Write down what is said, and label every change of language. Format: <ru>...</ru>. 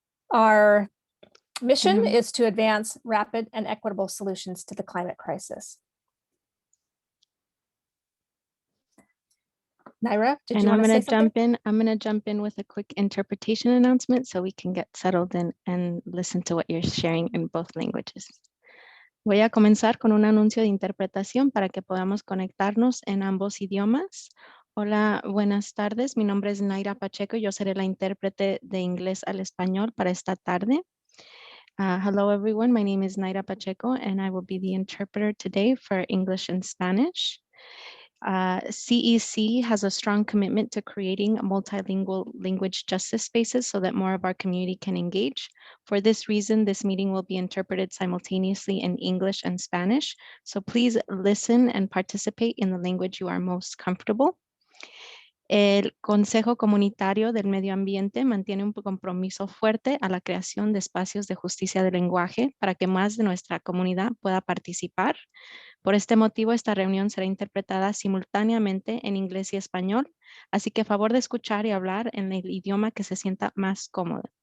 <en>Our mission is to advance rapid and equitable solutions to the climate crisis. Naira, did you want to say something? I'm going to jump in with a quick interpretation announcement so we can get settled in and listen to what you're sharing in both languages.</en> <es>Voy a comenzar con un anuncio de interpretación para que podamos conectarnos en ambos idiomas. Hola, buenas tardes. Mi nombre es Naira Pacheco. Yo seré la intérprete de inglés al español para esta tarde.</es> <en>Hello, everyone. My name is Naira Pacheco, and I will be the interpreter today for English and Spanish. CEC has a strong commitment to creating multilingual language justice spaces so that more of our community can engage. For this reason, this meeting will be interpreted simultaneously in English and Spanish. So please listen and participate in the language you are most comfortable.</en> <es>El Consejo Comunitario del Medio Ambiente mantiene un compromiso fuerte a la creación de espacios de justicia de lenguaje para que más de nuestra comunidad pueda participar. Por este motivo, esta reunión será interpretada simultáneamente en inglés y español, así que a favor de escuchar y hablar en el idioma que se sienta más cómodo.</es>